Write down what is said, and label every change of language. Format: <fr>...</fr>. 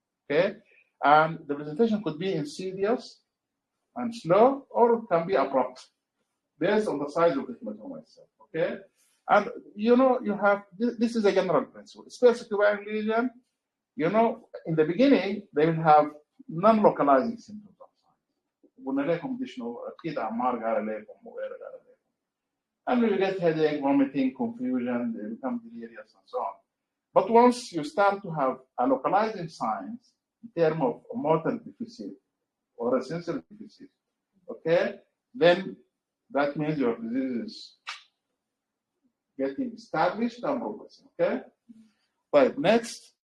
<en>Okay, and the presentation could be insidious and slow, or it can be abrupt, based on the size of the hematoma itself. Okay, and you know, you have this is a general principle. Space occupying lesion, you know, in the beginning they will have non-localizing symptoms.</en> <ar>قلنا لكم دي شنو اكيد عمار قال لكم وغيره قال لكم.</ar> <en>And you get headache, vomiting, confusion, they become delirious and so on. But once you start to have a localizing signs in terms of a motor deficit or a sensory deficit, okay, then that means your disease is getting established and progressing. Okay? Right, next.</en>